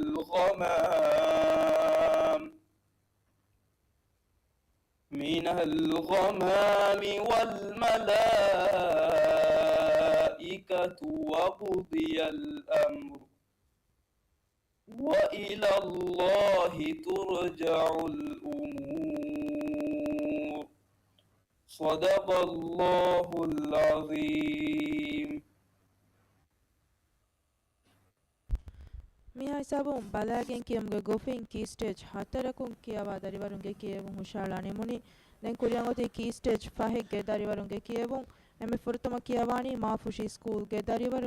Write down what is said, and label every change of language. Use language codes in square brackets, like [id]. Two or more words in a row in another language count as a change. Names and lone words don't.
[ar] الغمام والملائكة وقضي الأمر وإلى الله ترجع الأمور. صدق الله العظيم. [dv] މިހާސާބުން ބަލައިގެން ކިޔުމުގެ ގޮފިން ކީސްޓޭޖް 4ކުން ކިޔަވާ ދަރިވަރުންގެ ކިޔެވުން ހުށާޅާ ނިމުނީ ދެން ކުރިޔަށް އޮތީ ކީސްޓޭޖް 5ގެ ދަރިވަރުންގެ ކިޔެވުން އެމެ ފުރަތަމަށް ކިޔަވާނީ މާފުށީ ސްކޫލްގެ ދަރިވަރު